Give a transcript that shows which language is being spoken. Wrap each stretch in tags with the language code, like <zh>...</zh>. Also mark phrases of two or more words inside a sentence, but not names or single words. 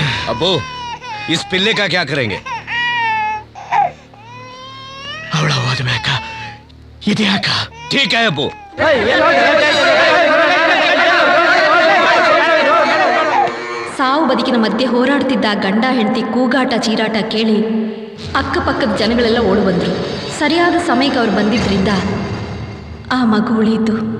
<hi>अबू इस पिल्ले का क्या करेंगे?</hi> <kn>ಅವಳ ಹೋದ್ಮ್ಯಾಕ ಇದ್ಯಾಕ?</kn> <hi>ठीक है अबू.</hi> <kn>ಸಾವು ಬದುಕಿನ ಮಧ್ಯೆ ಹೋರಾಡ್ತಿದ್ದ ಗಂಡ ಹೆಂಡತಿ ಕೂಗಾಟ ಚೀರಾಟ ಕೇಳಿ ಅಕ್ಕಪಕ್ಕದ ಜನಗಳೆಲ್ಲ ಓಡಿ ಬಂದರು. ಸರಿಯಾದ ಸಮಯಕ್ಕೆ ಅವ್ರು ಬಂದಿದ್ದರಿಂದ ಆ ಮಗು ಉಳಿಯಿತು.</kn>